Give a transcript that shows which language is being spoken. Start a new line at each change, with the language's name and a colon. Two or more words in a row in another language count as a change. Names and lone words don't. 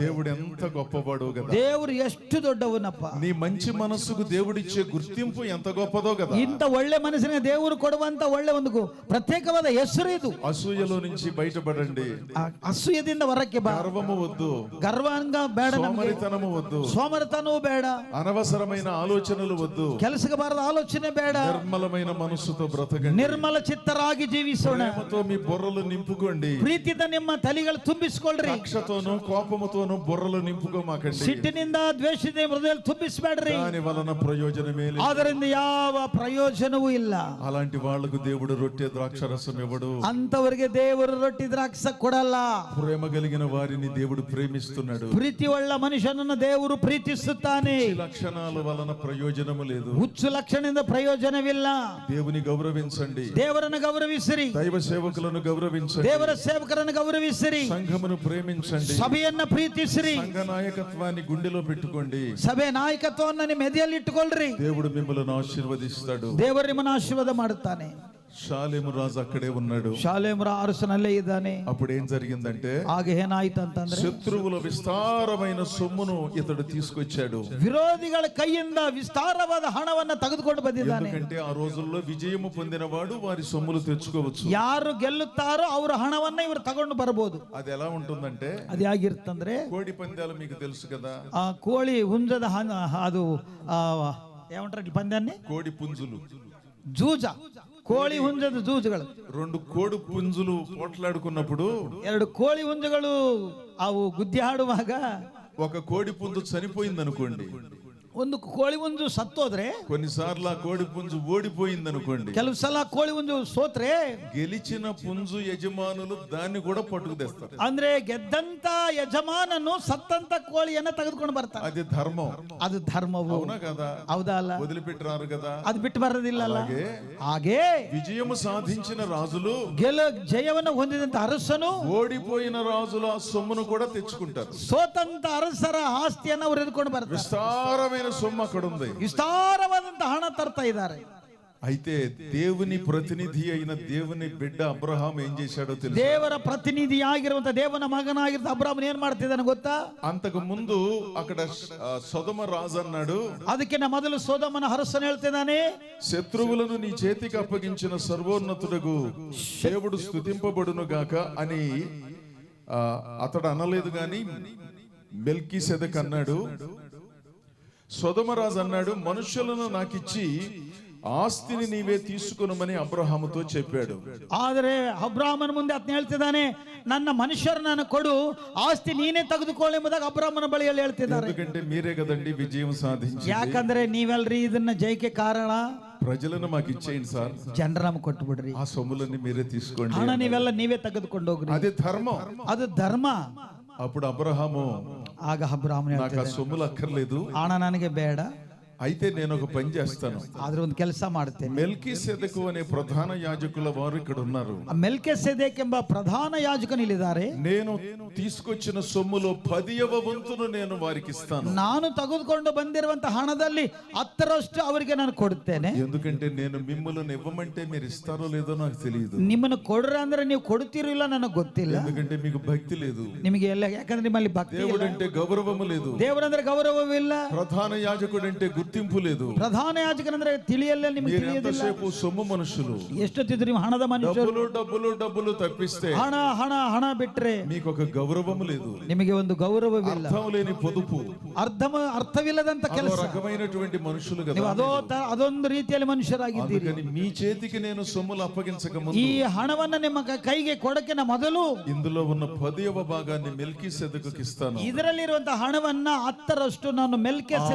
Telugu: దేవుడు ఎంత గొప్పవాడో కదా.
Kannada: ದೇವರು ಎಷ್ಟು ದೊಡ್ಡವನಪ್ಪ.
Telugu: నీ మంచి మనస్సుకు దేవుడిచ్చే గుర్తింపు ఎంత గొప్పదో కదా.
Kannada: ಇಂತ ಒಳ್ಳೆ ಮನಸ್ಸಿನ ದೇವರು ಕೊಡುವಂತ ಒಳ್ಳೆ ಒಂದು ಪ್ರತ್ಯೇಕವಾದ ಹೆಸರು ಇದು.
Telugu: అసూయలో నుంచి బయటపడండి.
Kannada: ಅಸೂಯದಿಂದ ಹೊರಕ್ಕೆ ಬಾ.
Telugu: గర్వము వద్దు,
Kannada: ಗರ್ವಾಂಗ ಬೇಡ,
Telugu: సోమరితనము వద్దు,
Kannada: ಸೋಮರತನವೂ ಬೇಡ,
Telugu: అనవసరమైన ఆలోచనలు వద్దు,
Kannada: ಕೆಲಸಕ್ಕೆ ಬಾರದ ಆಲೋಚನೆ ಬೇಡ.
Telugu: నిర్మలమైన మనస్సుతో బ్రతకండి.
Kannada: ನಿರ್ಮಲ ಚಿತ್ತರಾಗಿ ಜೀವಿಸೋಣ.
Telugu: ప్రేమతో మీ బుర్రలు నింపుకోండి.
Kannada: ಪ್ರೀತಿಯಿಂದ ನಿಮ್ಮ ತಲೆಗಳು ತುಂಬಿಸಿಕೊಳ್ಳ್ರಿ.
Telugu: కక్షతోను కోపముతోను బుర్రలు నింపుకోమాకండి.
Kannada: ಸಿಟ್ಟಿನಿಂದ ದ್ವೇಷದಿಂದ ಹೃದಯದಲ್ಲಿ ತುಂಬಿಸಬೇಡ್ರಿ.
Telugu: దాని వలన ప్రయోజనమే లేదు.
Kannada: ಅದರಿಂದ ಯಾವ ಪ್ರಯೋಜನವೂ ಇಲ್ಲ.
Telugu: అలాంటి వాళ్లకు దేవుడు రొట్టె ద్రాక్షరసం ఇవ్వడు.
Kannada: ಅಂತವರಿಗೆ ದೇವರು ರೊಟ್ಟಿ ದ್ರಾಕ್ಷ ಕೊಡಲ್ಲ.
Telugu: ప్రేమ కలిగిన వారిని దేవుడు ప్రేమిస్తున్నాడు.
Kannada: ಪ್ರೀತಿ ಉಳ್ಳ ಮನುಷ್ಯನನ್ನು ದೇವರು ಪ್ರೀತಿಸುತ್ತಾನೆ.
Telugu: ఈ లక్షణాల వలన ప్రయోజనము లేదు.
Kannada: ಹುಚ್ಚು ಲಕ್ಷಣದಿಂದ ಪ್ರಯೋಜನವಿಲ್ಲ.
Telugu: దేవుని గౌరవించండి.
Kannada: ದೇವರನ್ನು ಗೌರವಿಸಿರಿ.
Telugu: దైవ సేవకులను గౌరవించండి.
Kannada: ದೇವರ ಸೇವಕರನ್ನು ಗೌರವಿಸಿರಿ.
Telugu: సంఘమును ప్రేమించండి.
Kannada: ಸಭೆಯನ್ನ ಪ್ರೀತಿಸಿರಿ.
Telugu: సంఘ నాయకత్వాన్ని గుండెలో పెట్టుకోండి.
Kannada: ಸಭೆ ನಾಯಕತ್ವವನ್ನು ನಿಮ್ಮ ಎದೆಯಲ್ಲಿ ಇಟ್ಟುಕೊಳ್ಳ್ರಿ.
Telugu: దేవుడు మిమ్మల్ని ఆశీర్వదిస్తాడు.
Kannada: ದೇವರು ನಿಮ್ಮನ್ನು ಆಶೀರ್ವಾದ ಮಾಡುತ್ತಾನೆ.
Telugu: షాలేము రాజు అక్కడే ఉన్నాడు.
Kannada: ಶಾಲೇಮರ ಅರಸನಲ್ಲೇ ಇದ್ದಾನೆ.
Telugu: అప్పుడు ఏం జరిగిందంటే,
Kannada: ಹಾಗೆ ಏನಾಯ್ತು ಅಂತಂದ್ರೆ,
Telugu: శత్రువుల విస్తారమైన సొమ్మును ఇతడు తీసుకొచ్చాడు.
Kannada: ವಿರೋಧಿಗಳ ಕೈಯಿಂದ ವಿಸ್ತಾರವಾದ ಹಣವನ್ನ ತೆಗೆದುಕೊಂಡು ಬಂದಿದ್ದಾನೆ.
Telugu: ఎందుకంటే ఆ రోజుల్లో విజయము పొందినవాడు వారి సొమ్ములు తెచ్చుకోవచ్చు.
Kannada: ಯಾರು ಗೆಲ್ಲುತ್ತಾರೋ ಅವರ ಹಣವನ್ನ ಇವರು ತಗೊಂಡು ಬರಬಹುದು.
Telugu: అది ఎలా ఉంటుందంటే,
Kannada: ಅದು ಹೇಗಿರ್ತಂದ್ರೆ,
Telugu: కోడి పందాలు మీకు తెలుసు కదా.
Kannada: ಆ ಕೋಳಿ ಹುಂಜದ ಅದು
Telugu: ఏమంటారు పందాన్ని? కోడి పుంజులు,
Kannada: ಜೂಜ. ಕೋಳಿ ಹುಂಜದ ಜೂಜುಗಳು.
Telugu: రెండు కోడి పుంజులు పోట్లాడుకున్నప్పుడు,
Kannada: ಎರಡು ಕೋಳಿ ಹುಂಜಗಳು ಅವು ಗುದ್ದಿ ಆಡುವಾಗ
Telugu: ఒక కోడి పుంజు చనిపోయింది అనుకోండి.
Kannada: ಒಂದು ಕೋಳಿ ಹುಂಜು ಸತ್ತೋದ್ರೆ,
Telugu: కొన్నిసార్లు ఆ కోడి పుంజు ఓడిపోయింది అనుకోండి,
Kannada: ಕೆಲವು ಸಲ ಕೋಳಿ ಹುಂಜು ಸೋತ್ರೆ
Telugu: గెలిచిన పుంజు యజమానులు దాన్ని కూడా పట్టుకు తెస్తారు.
Kannada: ಅಂದ್ರೆ ಗೆದ್ದಂತ ಯಜಮಾನನು ಸತ್ತಂತ ಕೋಳಿಯನ್ನ ತೆಗೆದುಕೊಂಡು ಬರ್ತಾನೆ.
Telugu: అది ధర్మం.
Kannada: ಅದು ಧರ್ಮವು.
Telugu: అవునా కదా?
Kannada: ಹೌದಾ ಅಲ್ಲ?
Telugu: వదిలిపెట్టారు కదా.
Kannada: ಅದು ಬಿಟ್ಟು ಬರೋದಿಲ್ಲ. ಹಾಗೆ
Telugu: విజయము సాధించిన రాజులు,
Kannada: ಜಯವನ್ನು ಹೊಂದಿದಂತ ಅರಸನು
Telugu: ఓడిపోయిన రాజుల సొమ్మును కూడా తెచ్చుకుంటారు.
Kannada: ಸೋತಂತ ಅರಸರ ಆಸ್ತಿಯನ್ನ ಅವರು ಎದುಕೊಂಡು ಬರ್ತಾರೆ.
Telugu: విస్తారమైన సొమ్ము అక్కడ ఉంది.
Kannada: ವಿಸ್ತಾರವಾದಂತ ಹಣ ತರ್ತಾ ಇದ್ದಾರೆ.
Telugu: అయితే దేవుని ప్రతినిధి అయిన దేవుని బిడ్డ అబ్రహాం ఏం చేశాడో తెలుసు.
Kannada: ದೇವರ ಪ್ರತಿನಿಧಿ ಆಗಿರುವಂತ ದೇವನ ಮಗನಾಗಿರುವಂತ ಅಬ್ರಹಾಮ್ ಏನ್ ಮಾಡ್ತಿದ್ದಾನೆ ಗೊತ್ತಾ?
Telugu: అంతకు ముందు అక్కడ సొదొమ రాజు అన్నాడు,
Kannada: ಅದಕ್ಕಿಂತ ಮೊದಲು ಸೊದೋಮನ ಅರಸನು ಹೇಳ್ತಿದ್ದಾನೆ,
Telugu: శత్రువులను నీ చేతికి అప్పగించిన సర్వోన్నతుడగు దేవుడు స్తుతింపబడును గాక అని అతడు అనలేదు గాని మెల్కీసెదెకు అన్నాడు. సొదొమరాజు అన్నాడు, మనుషులను నాకిచ్చి
Kannada: ಆಸ್ತಿನಿ ನೀವೇ
Telugu: తీసుకొనుమని ಅಬ್ರಹಾಮతో చెప్పాడు.
Kannada: ಆದರೆ ಅಬ್ರಹಾಮನ ಮುಂದೆ ಆತನ ಹೇಳ್ತಿದ್ದಾನೆ, ನನ್ನ ಮನುಷ್ಯರನ್ನು ಕೊಡು, ಆಸ್ತಿ ನೀನೇ ತೆಗೆದುಕೊಳ್ಳಿ ಎಂಬುದಾಗಿ ಅಬ್ರಹಾಮನ ಬಳಿಯಲ್ಲಿ ಹೇಳ್ತಿದ್ದಾರೆ.
Telugu: ఎందుకంటే మీరే కదండి విజయం సాధించింది.
Kannada: ಯಾಕಂದ್ರೆ ನೀವೆಲ್ರಿ ಇದನ್ನ ಜಯಕ್ಕೆ ಕಾರಣ.
Telugu: ప్రజలను మాకు ఇచ్చేయండి సార్,
Kannada: ಜನರ ನಮಗೆ ಕೊಟ್ಟು ಬಿಡ್ರಿ,
Telugu: ఆ సొమ్ములన్నీ మీరే తీసుకోండి,
Kannada: ಹಣ ನೀವೆಲ್ಲ ನೀವೇ ತೆಗೆದುಕೊಂಡು ಹೋಗ್ರಿ,
Telugu: అదే ధర్మం,
Kannada: ಅದು ಧರ್ಮ.
Telugu: అప్పుడు అబ్రహాము,
Kannada: ಆಗ ಅಬ್ರಹಾಮನು
Telugu: నాకు ఆ సొమ్ములు అక్కర్లేదు,
Kannada: ಹಣ ನನಗೆ ಬೇಡ,
Telugu: అయితే నేను ఒక పని చేస్తాను,
Kannada: ಆದ್ರೆ ಒಂದು ಕೆಲಸ ಮಾಡ್ತೇನೆ.
Telugu: మెల్కీసెదెకు అనే ప్రధాన యాజకుల వారు ఇక్కడ ఉన్నారు.
Kannada: ಮೆಲ್ಕಿಸೆದೆಕ್ ಎಂಬ ಪ್ರಧಾನ ಯಾಜಕನು ಇಲ್ಲಿದ್ದಾರೆ.
Telugu: నేను తీసుకొచ్చిన సొమ్ములో 10వ వంతును నేను వారికి ఇస్తాను.
Kannada: ನಾನು ತೆಗೆದುಕೊಂಡು ಬಂದಿರುವಂತ ಹಣದಲ್ಲಿ 10ರಷ್ಟು ಅವರಿಗೆ ನಾನು ಕೊಡುತ್ತೇನೆ.
Telugu: ఎందుకంటే నేను మిమ్మల్ని ఇవ్వమంటే మీరు ఇస్తారో లేదో నాకు తెలియదు.
Kannada: ನಿಮ್ಮನ್ನು ಕೊಡ್ರ ಅಂದ್ರೆ ನೀವು ಕೊಡ್ತೀರೋ ಇಲ್ಲ ನನಗೆ ಗೊತ್ತಿಲ್ಲ.
Telugu: ఎందుకంటే మీకు భక్తి లేదు,
Kannada: ನಿಮಗೆ ಎಲ್ಲ, ಯಾಕಂದ್ರೆ ನಿಮ್ಮಲ್ಲಿ ಭಕ್ತಿ ಇಲ್ಲ.
Telugu: దేవుడు అంటే గౌరవము లేదు,
Kannada: ದೇವರಂದ್ರೆ ಗೌರವವಿಲ್ಲ,
Telugu: ప్రధాన యాజకుడు అంటే గుర్తింపు లేదు,
Kannada: ಪ್ರಧಾನ ಯಾಜಕನಂದ್ರೆ ತಿಳಿಯಲ್ಲ, ನಿಮಗೆ ತಿಳಿಯೋದಿಲ್ಲ.
Telugu: ఎంతసేపు సొమ్ము మనుషులు,
Kannada: ಎಷ್ಟೊತ್ತಿದ್ರು ನೀವು ಹಣದ ಮನುಷ್ಯರು,
Telugu: డబ్బులు డబ్బులు డబ్బులు తప్పిస్తే
Kannada: ಹಣ ಹಣ ಹಣ ಬಿಟ್ರೆ
Telugu: మీకు ఒక గౌరవము లేదు,
Kannada: ನಿಮಗೆ ಒಂದು ಗೌರವವಿಲ್ಲ,
Telugu: అర్థం లేని పొదుపు,
Kannada: ಅರ್ಥವಿಲ್ಲದಂತ ಕೆಲಸ,
Telugu: రకమైనటువంటి మనుషులు కదా.
Kannada: ನೀವು ಅದೊಂದು ರೀತಿಯಲ್ಲಿ ಮನುಷ್ಯರಾಗಿದ್ದೀರಿ.
Telugu: అందుకని మీ చేతికి నేను సొమ్ములు అప్పగించక ముందు
Kannada: ಈ ಹಣವನ್ನ ನಿಮ್ಮ ಕೈಗೆ ಕೊಡಕ್ಕಿನ ಮೊದಲು
Telugu: ఇందులో ఉన్న 10వ భాగాన్ని మెల్కీసెదెకుకి ఇస్తాను.
Kannada: ಇದರಲ್ಲಿರುವಂತಹ ಹಣವನ್ನ 10ರಷ್ಟು ನಾನು ಮೆಲ್ಕಿಸೆದೆಕ್ಕೆ ಕೊಡುತ್ತೇನೆ.